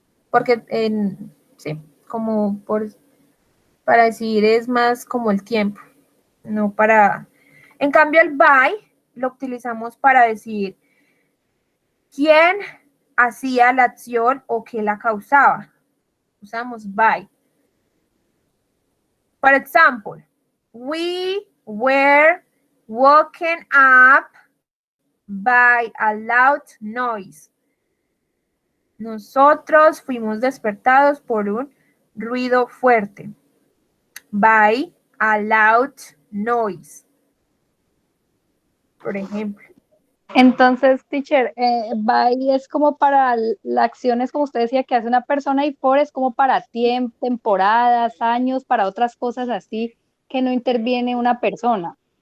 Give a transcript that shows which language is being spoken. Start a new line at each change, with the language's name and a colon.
Spanish: Porque, sí, como para decir es más como el tiempo, no para... En cambio el by lo utilizamos para decir quién hacía la acción o qué la causaba. Usamos by.
English: For example, we were woken up by a loud noise.
Spanish: Nosotros fuimos despertados por un ruido fuerte.
English: By a loud noise.
Spanish: Por ejemplo. Entonces, teacher, by es como para la acción, es como usted decía, que hace una persona, y for es como para tiempo, temporadas, años, para otras cosas así, que no interviene una persona.